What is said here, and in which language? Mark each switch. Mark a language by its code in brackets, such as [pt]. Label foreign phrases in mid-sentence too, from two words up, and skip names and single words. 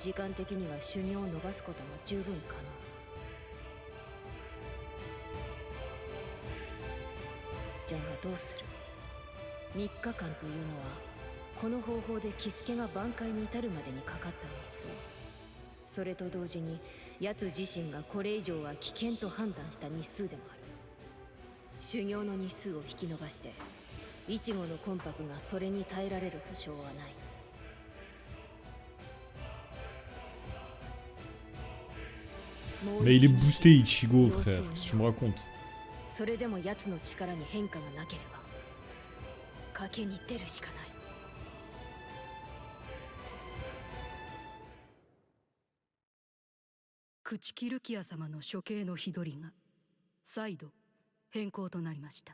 [ja] 時間的には修行を延ばすことも十分可能。じゃがどうする。3日間というのはこの方法でキスケが挽回に至るまでにかかった日数。それと同時に奴自身がこれ以上は危険と判断した日数でもある。修行の日数を引き延ばしてイチゴの魂魄がそれに耐えられる保証はない。 [fr] Mais il est boosté Ichigo, frère, qu'est-ce que tu me racontes? [ja] それでも奴の力に変化がなければ賭けに出るしかない。朽木ルキア様の処刑の日取りが再度変更となりました。